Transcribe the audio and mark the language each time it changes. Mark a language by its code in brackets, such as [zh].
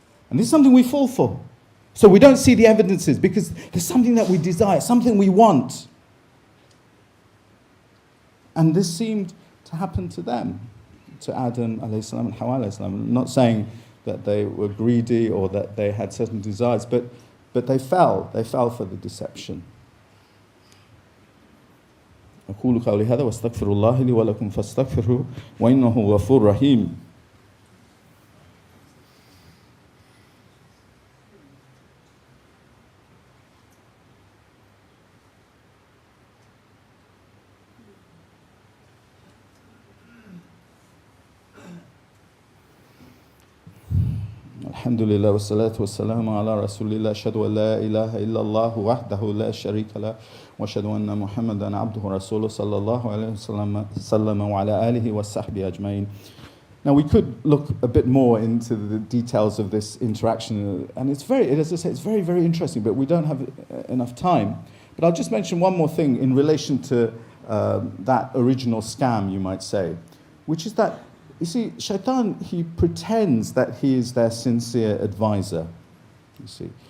[en] And this is something we fall for. So we don't see the evidences because there's something that we desire, something we want. And this seemed to happen to them, to Adam alayhi salam and Hawa alayhi salam. I'm not saying that they were greedy or that they had certain desires, but they fell for the deception. [ar] أقول قولي هذا واستغفر الله لي ولكم فاستغفروه وإنه غفور رحيم. الحمد لله والصلاة والسلام على رسول الله أشهد أن لا إله إلا الله وحده لا شريك له وأشهد أن محمدا عبده ورسوله صلى الله عليه وسلم وعلى آله وصحبه أجمعين. [en] Now we could look a bit more into the details of this interaction, and as I say, it's very, very interesting, but we don't have enough time. But I'll just mention one more thing in relation to that original scam, you might say, which is that, you see, shaitan, he pretends that he is their sincere advisor, you see.